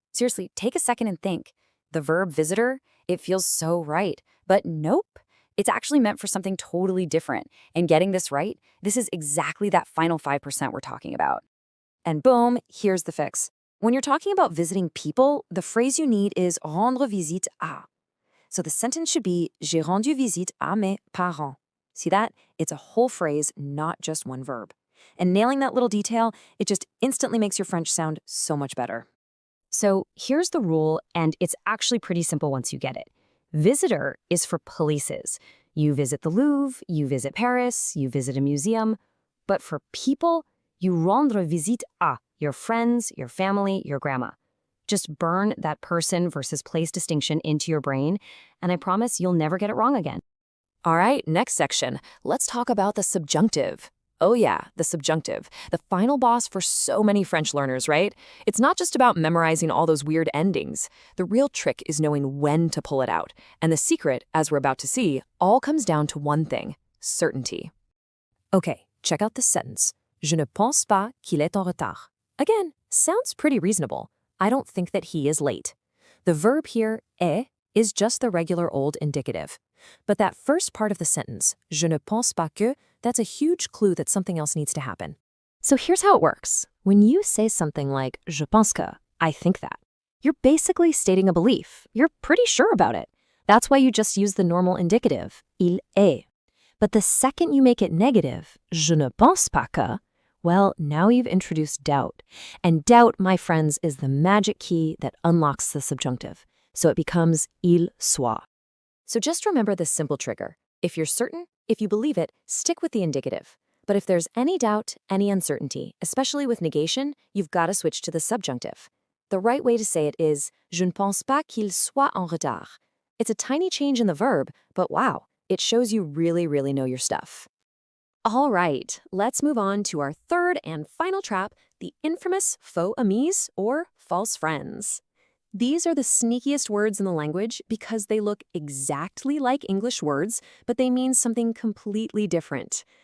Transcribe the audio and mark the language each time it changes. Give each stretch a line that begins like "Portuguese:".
English: Seriously, take a second and think. The verb visitor, it feels so right. But nope, it's actually meant for something totally different. And getting this right, this is exactly that final 5% we're talking about. And boom, here's the fix. When you're talking about visiting people, the phrase you need is
French: rendre visite à.
English: So the sentence should be
French: J'ai rendu visite à mes parents.
English: See that? It's a whole phrase, not just one verb. And nailing that little detail, it just instantly makes your French sound so much better. So here's the rule, and it's actually pretty simple once you get it. Visitor is for places. You visit the Louvre, you visit Paris, you visit a museum. But for people, you
French: rendre visite à
English: your friends, your family, your grandma. Just burn that person versus place distinction into your brain, and I promise you'll never get it wrong again. All right, next section. Let's talk about the subjunctive. Oh yeah, the subjunctive. The final boss for so many French learners, right? It's not just about memorizing all those weird endings. The real trick is knowing when to pull it out. And the secret, as we're about to see, all comes down to one thing: certainty. Okay, check out this sentence.
French: Je ne pense pas qu'il est en retard.
English: Again, sounds pretty reasonable. I don't think that he is late. The verb here, est, is just the regular old indicative. But that first part of the sentence,
French: je ne pense pas que,
English: that's a huge clue that something else needs to happen. So here's how it works. When you say something like,
French: je pense que,
English: I think that, you're basically stating a belief. You're pretty sure about it. That's why you just use the normal indicative,
French: il est.
English: But the second you make it negative,
French: je ne pense pas que,
English: well, now you've introduced doubt. And doubt, my friends, is the magic key that unlocks the subjunctive. So it becomes
French: il soit.
English: So just remember this simple trigger. If you're certain, if you believe it, stick with the indicative. But if there's any doubt, any uncertainty, especially with negation, you've got to switch to the subjunctive. The right way to say it is,
French: je ne pense pas qu'il soit en retard.
English: It's a tiny change in the verb, but wow, it shows you really know your stuff. All right, let's move on to our third and final trap, the infamous faux amis or false friends. These are the sneakiest words in the language because they look exactly like English words, but they mean something completely different.